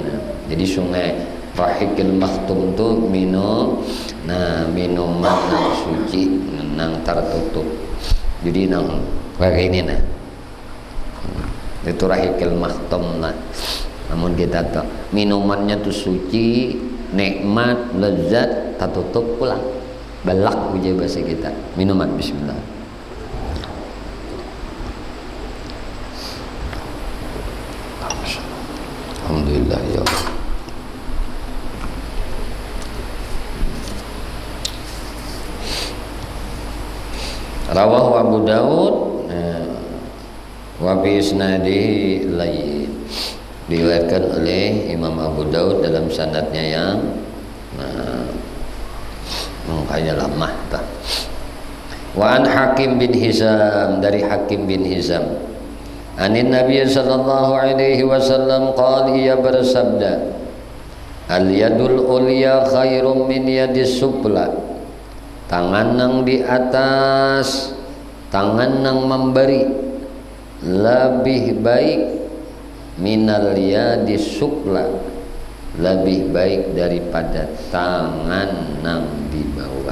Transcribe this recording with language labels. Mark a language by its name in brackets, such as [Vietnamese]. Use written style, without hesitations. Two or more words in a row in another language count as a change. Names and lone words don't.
[Banjar] Jadi sungai Rahiqil Makhtum tu minuman nang suci nang tertutup. Jadi nang kayak ini nah. Itu Rahiqil Makhtum nah. Namun kita tahu minumannya tu suci, nikmat, lezat, tertutup pulang. Balak uji bahasa kita. Minuman bismillah. [Arabic] الحمد لله يا الله. رواه أبو داود وبإسناده لين, [Banjar] diriwayatkan oleh Imam Abu Daud dalam sanadnya yang makanya lemah tak. [Arabic] وعن حكيم بن حزام, [Banjar] dari Hakim bin Hizam, [Arabic] عن النبي صلى الله عليه وسلم قال, [Banjar] ia bersabda, [Arabic] اليد العليا خير من اليد السفلى. [Banjar] Tangan nang di atas, tangan nang memberi, lebih baik [Arabic] من اليد السفلى, [Banjar] lebih baik daripada tangan nang di bawah.